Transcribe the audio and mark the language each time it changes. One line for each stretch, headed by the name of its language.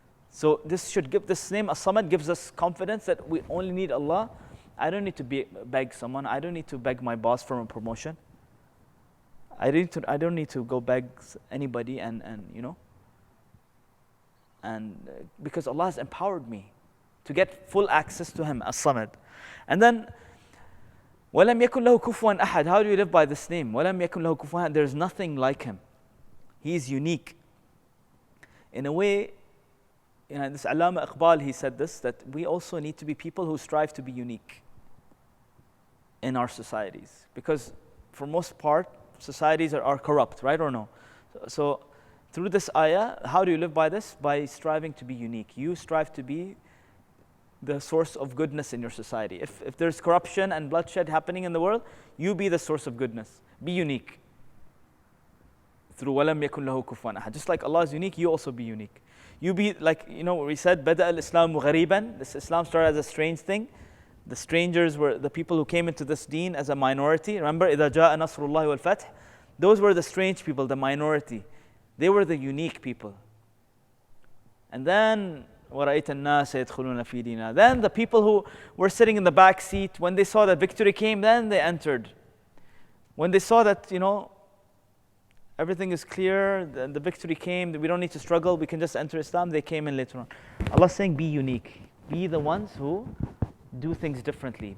English: So this name As-Samad gives us confidence that we only need Allah. I don't need to beg someone. I don't need to beg my boss for a promotion. I don't need to go beg anybody and you know. And because Allah has empowered me to get full access to Him, As-Samad. And then
Arabic: وَلَمْ يَكُنْ لَهُ كُفُوًا أَحَدٍ.
English: How do you live by this name?
Arabic: وَلَمْ يَكُنْ لَهُ كُفُوًا أَحَدٍ.
English: There's nothing like Him. He is unique. In a way, you know, this Allama Iqbal, he said this, that we also need to be people who strive to be unique in our societies. Because for most part, societies are corrupt, right or no? So through this ayah, how do you live by this? By striving to be unique. You strive to be the source of goodness in your society. If there's corruption and bloodshed happening in the world, you be the source of goodness. Be unique. Through
Arabic: وَلَمْ يَكُنْ لَهُ كُفُوًا أَحَدٍ.
English: Just like Allah is unique, you also be unique. You be like, you know, we said,
Arabic: بَدَأَ الْإِسْلَامُ غَرِيبًا.
English: This Islam started as a strange thing. The strangers were the people who came into this deen as a minority. Remember,
Arabic: إِذَا جَاءَ نَصْرُ اللَّهِ وَالْفَتْحِ.
English: Those were the strange people, the minority. They were the unique people. And then
Arabic: وَرَأَيْتَ النَّاسَ يَدْخُلُونَ فِي دِينِ.
English: Then the people who were sitting in the back seat, when they saw that victory came, then they entered. When they saw that, you know, everything is clear, the victory came, we don't need to struggle, we can just enter Islam, they came in later on. Allah is saying, be unique. Be the ones who do things differently.